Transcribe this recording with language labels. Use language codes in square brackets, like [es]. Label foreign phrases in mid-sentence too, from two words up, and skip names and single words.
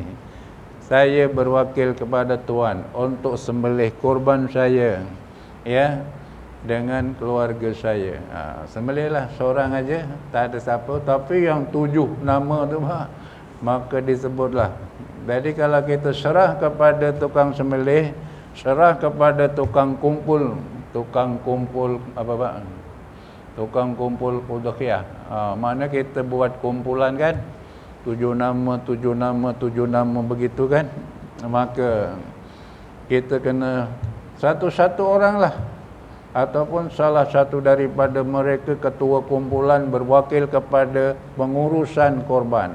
[ms] Saya berwakil kepada Tuhan untuk sembelih korban saya, dengan keluarga saya. Sembelihlah seorang aja, tak ada siapa. Tapi yang 7 nama tu, maka disebutlah. Jadi kalau kita serah kepada tukang sembelih, serah kepada tukang kumpul tukang kumpul apa Pak? Tukang kumpul udhiyah. Mana kita buat kumpulan kan? 7 nama begitu kan? Maka kita kena satu-satu orang lah, ataupun salah satu daripada mereka ketua kumpulan berwakil kepada pengurusan korban.